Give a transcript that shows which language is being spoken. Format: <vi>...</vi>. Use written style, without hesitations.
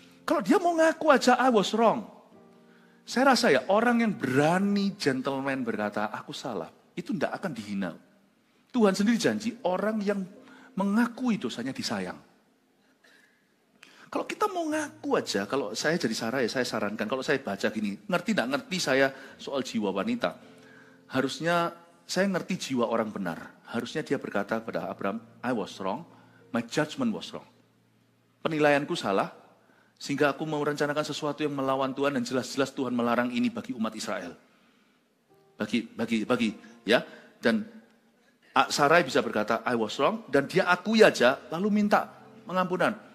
<id>Kalau dia mau ngaku aja</id> <en>I was wrong.</en> <id>Saya rasa ya orang yang berani gentleman berkata aku salah. Itu tidak akan dihina. Tuhan sendiri janji, orang yang mengakui dosanya disayang. Kalau kita mau ngaku aja, kalau saya jadi Sarai, saya sarankan, kalau saya baca gini, tidak ngerti saya soal jiwa wanita. Harusnya saya ngerti jiwa orang benar. Harusnya dia berkata pada Abraham,</id> <en>I was wrong, my judgment was wrong.</en> <id>Penilaianku salah, sehingga aku mau merencanakan sesuatu yang melawan Tuhan, dan jelas-jelas Tuhan melarang ini bagi umat Israel. Bagi, ya. Dan Sarai bisa berkata,</id> <en>I was wrong,</en> <id>dan dia akui aja, lalu minta pengampunan.</id>